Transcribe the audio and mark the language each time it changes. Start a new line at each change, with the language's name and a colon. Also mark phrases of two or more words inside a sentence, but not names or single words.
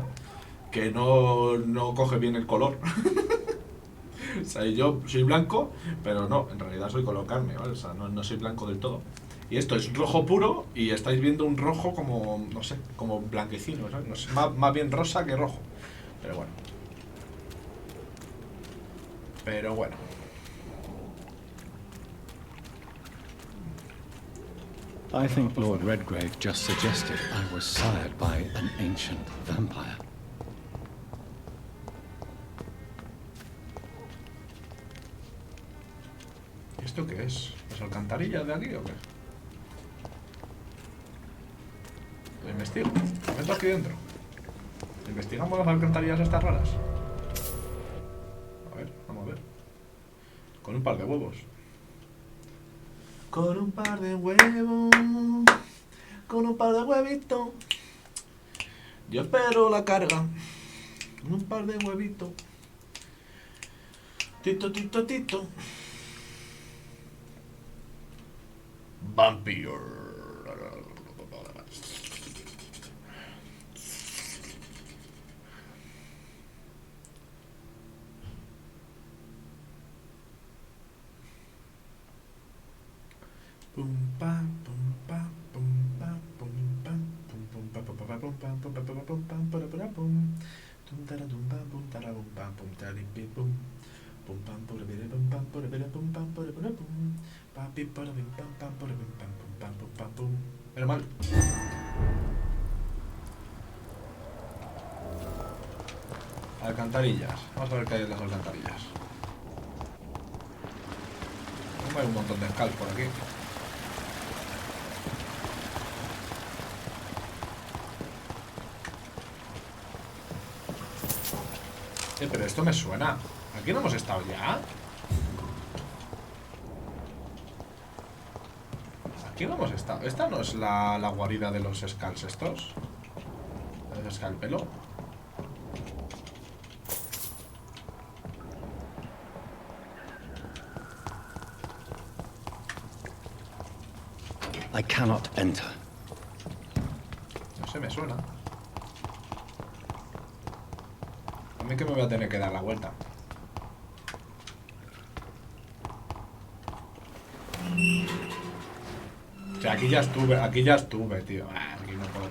Spanish: Que no coge bien el color. O sea, yo soy blanco, pero no, en realidad soy color carne, ¿vale? O sea, no soy blanco del todo. Y esto es rojo puro y estáis viendo un rojo como, no sé, como blanquecino, ¿sabes? No sé, más bien rosa que rojo. Pero bueno. Pero bueno.
English: I think Lord Redgrave just suggested I was sired by an ancient vampire.
Spanish: ¿Esto qué es? ¿Las alcantarillas de aquí o qué? Lo investigo. Me meto aquí dentro. ¿Investigamos las alcantarillas estas raras? A ver, vamos a ver. Con un par de huevos. Con un par de huevos. Con un par de huevitos. Yo espero la carga. Con un par de huevitos. Tito, tito, tito. Vampir. Pum pam pum pam pum pam pum pam pum pum pam pum pam pum pam pum pam pum pam para pum tum tara tum pam pum tara pum pam pum tari pi pum pum pam para pum pam para pum pam para pum papi para pum pam pam para pum pam pum pam pum pam pum. Menos mal. Alcantarillas. Vamos a ver qué hay en las alcantarillas. Hay un montón de skulls por aquí. Pero esto me suena. ¿Aquí no hemos estado ya? Aquí no hemos estado. ¿Esta no es la guarida de los skulls estos? ¿De los escalpelo?
English: I cannot enter.
Spanish: No sé, me suena. A mí que me voy a tener que dar la vuelta. O sea, aquí ya estuve, tío. Aquí no puedo.